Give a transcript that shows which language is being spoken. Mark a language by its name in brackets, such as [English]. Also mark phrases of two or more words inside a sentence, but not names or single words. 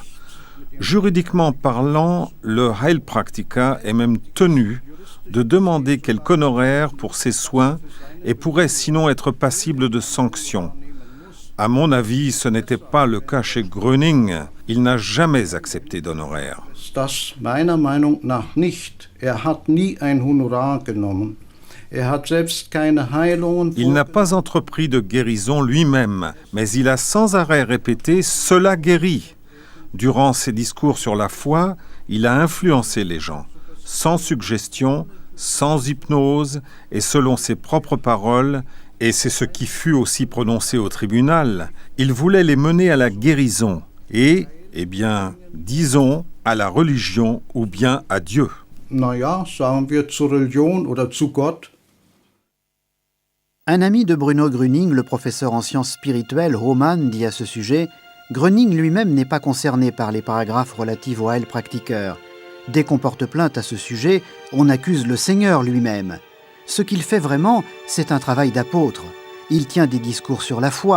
[French] Juridiquement parlant, le Heilpraktiker est même tenu de demander quelque honoraire pour ses soins et pourrait sinon être passible de sanctions. À mon avis, ce n'était pas le cas chez Gröning. Il n'a jamais accepté d'honoraire. [German] Das meiner Meinung nach nicht. Hat nie ein Honorar genommen. [French] Il n'a pas entrepris de guérison lui-même, mais il a sans arrêt répété « cela guérit ». Durant ses discours sur la foi, il a influencé les gens, sans suggestion, sans hypnose et selon ses propres paroles, et c'est ce qui fut aussi prononcé au tribunal. Il voulait les mener à la guérison et, disons, à la religion ou bien à Dieu. [German] Sagen wir zur Religion oder zu Gott. [French] Un ami de Bruno Gröning, le professeur en sciences spirituelles, Roman, dit à ce sujet « Gröning lui-même n'est pas concerné par les paragraphes relatifs au Heilpraktiker. Dès qu'on porte plainte à ce sujet, on accuse le Seigneur lui-même. Ce qu'il fait vraiment, c'est un travail d'apôtre. Il tient des discours sur la foi.